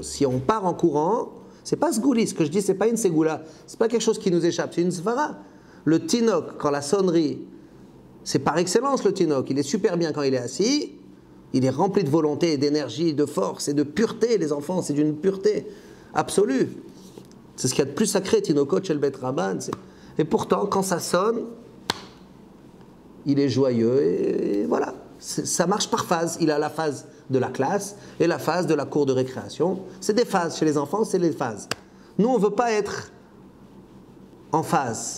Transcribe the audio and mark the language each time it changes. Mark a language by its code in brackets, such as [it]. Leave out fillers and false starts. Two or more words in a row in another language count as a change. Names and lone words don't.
[fr] Si on part en courant, c'est pas sgouli, ce que je dis, c'est pas une ségoula, c'est pas quelque chose qui nous échappe, c'est une svara. Le tinok, quand la sonnerie, c'est par excellence le tinok, il est super bien quand il est assis, il est rempli de volonté, d'énergie, de force et de pureté. Les enfants, c'est d'une pureté absolue. C'est ce qu'il y a de plus sacré, [he] תינוקות של בית רבן. [fr] Et pourtant, quand ça sonne, il est joyeux et voilà. Ça marche par phase. Il a la phase de la classe et la phase de la cour de récréation. C'est des phases. Chez les enfants, c'est les phases. Nous, on ne veut pas être en phase.